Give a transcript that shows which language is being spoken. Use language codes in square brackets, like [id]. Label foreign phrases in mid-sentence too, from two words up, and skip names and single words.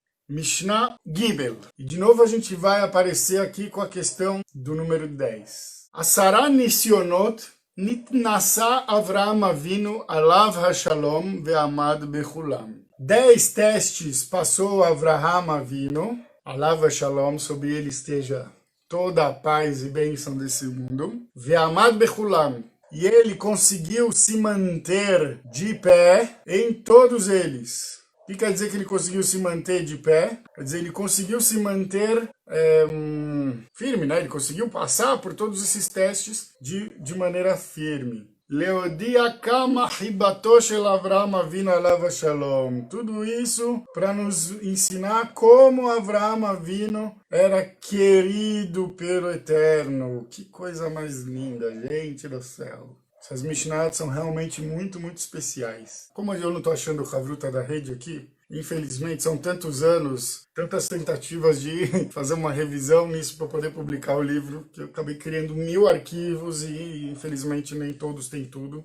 [he] משנה ג. [pt] E de novo a gente vai aparecer aqui com a questão do número 10. [he] עשרה נסיונות נתנסה אברהם אבינו עליו השלום ועמד בכולם. [pt] 10 testes passou Avraham Avinu, [he] עליו השלום, [pt] sobre ele esteja toda a paz e bênção desse mundo, [he] ועמד בכולם. [pt] E ele conseguiu se manter de pé em todos eles. O que quer dizer que ele conseguiu se manter de pé? Quer dizer, ele conseguiu se manter firme, né? Ele conseguiu passar por todos esses testes de maneira firme. [he] להודיע כמה חיבתו של אברהם אבינו עליו שלום. [pt] Tudo isso para nos ensinar como Avraham Avinu era querido pelo Eterno. Que coisa mais linda, gente do céu. Essas Mishnayot são realmente muito, muito especiais. Como eu não estou achando o Havruta da rede aqui, infelizmente são tantos anos, tantas tentativas de fazer uma revisão nisso para poder publicar o livro, que eu acabei criando 1000 arquivos e infelizmente nem todos têm tudo.